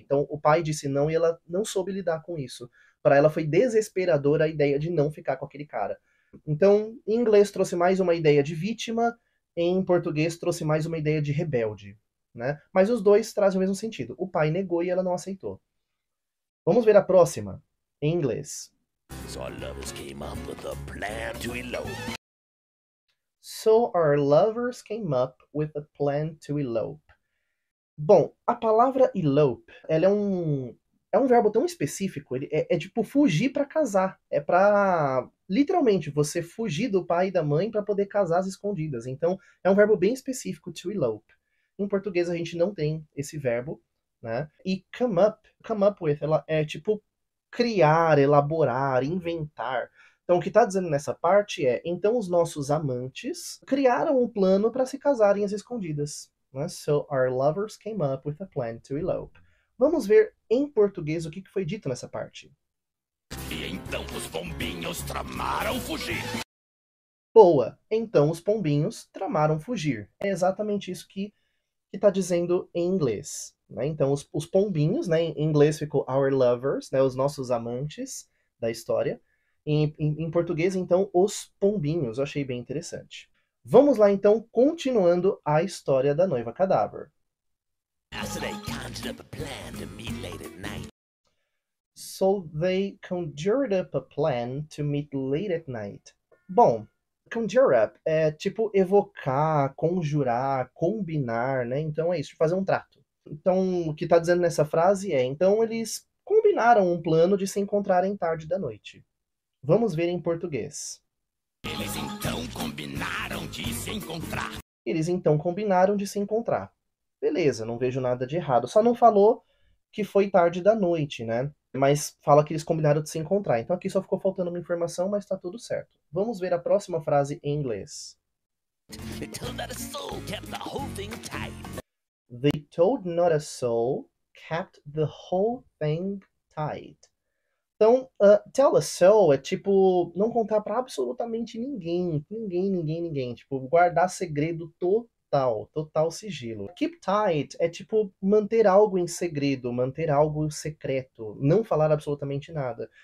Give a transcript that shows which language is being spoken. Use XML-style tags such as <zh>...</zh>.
<pt>Então o pai disse não e ela não soube lidar com isso. Para ela foi desesperadora a ideia de não ficar com aquele cara. Então, em inglês trouxe mais uma ideia de vítima, em português trouxe mais uma ideia de rebelde, né? Mas os dois trazem o mesmo sentido. O pai negou e ela não aceitou. Vamos ver a próxima, em inglês.</pt> <en>So our lovers came up with a plan to elope. So our lovers came up with a plan to elope.</en> <pt>Bom, a palavra elope, ela é um verbo tão específico, ele é tipo fugir para casar. É para literalmente você fugir do pai e da mãe para poder casar às escondidas. Então, é um verbo bem específico, to elope. Em português a gente não tem esse verbo, né? E</pt> <en>come up with,</en> <pt>ela é tipo criar, elaborar, inventar. Então, o que está dizendo nessa parte é: então os nossos amantes criaram um plano para se casarem às escondidas. Né?</pt> <en>So our lovers came up with a plan to elope.</en> <pt>Vamos ver em português o que foi dito nessa parte. E então os pombinhos tramaram fugir. Boa! Então os pombinhos tramaram fugir. É exatamente isso que está dizendo em inglês. Né? Então os pombinhos, né, em inglês ficou</pt> <en>our lovers,</en> <pt>né, os nossos amantes da história. Em português, então, os pombinhos. Eu achei bem interessante. Vamos lá, então, continuando a história da noiva cadáver.</pt> <en>So they conjured up a plan to meet late at night. So they conjured up a plan to meet late at night.</en> <pt>Bom,</pt> <en>conjure up</en> <pt>é tipo evocar, conjurar, combinar, né? Então é isso, fazer um trato. Então, o que está dizendo nessa frase é: então eles combinaram um plano de se encontrarem tarde da noite. Vamos ver em português. Eles então combinaram de se encontrar. Eles então combinaram de se encontrar. Beleza, não vejo nada de errado. Só não falou que foi tarde da noite, né? mas fala que eles combinaram de se encontrar. Então aqui só ficou faltando uma informação, mas tá tudo certo. Vamos ver a próxima frase em inglês.</pt> <en>They told not a soul, kept the whole thing tight. They told not a soul, kept the whole thing tight.</en> <pt>Então,</pt> <en>tell a soul</en> <pt>é tipo não contar pra absolutamente ninguém. Ninguém. Tipo, guardar segredo total sigilo. Keep tight é tipo manter algo em segredo, manter algo secreto, não falar absolutamente nada.</pt>